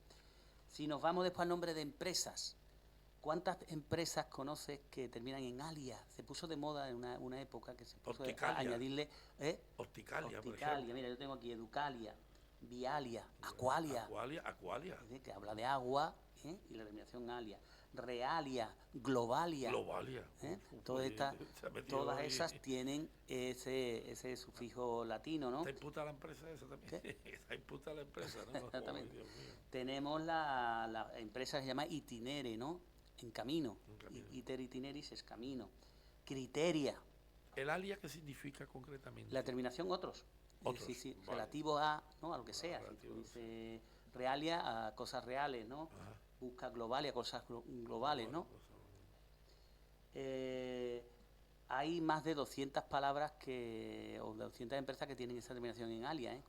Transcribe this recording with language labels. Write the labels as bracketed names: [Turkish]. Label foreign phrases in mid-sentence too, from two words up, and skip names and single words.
[Spanish] Si nos vamos después al nombre de empresas, ¿cuántas empresas conoces que terminan en alia? Se puso de moda en una época que se puso a añadirle... Opticalia, por ejemplo. Mira, yo tengo aquí Educalia, Vialia, Aqualia. Aqualia. Que habla de agua, y la terminación alia. Realia, Globalia. Todas esas tienen ese sufijo latino, ¿no? Está imputa la empresa esa también. Está imputa la empresa, ¿no? Exactamente. Tenemos la empresa que se llama Itinere, ¿no? En camino. [Latin] Iter itineris [Spanish] es camino. Criteria. ¿El alia qué significa concretamente? La terminación otros. Sí, vale. Relativo a, ¿no? A lo que sea. Si tú dices realia a cosas reales, ¿no? Ajá. Busca globalia, cosas globales, ¿no? Hay más de 200 palabras o de 200 empresas que tienen esa terminación en alia, ¿eh?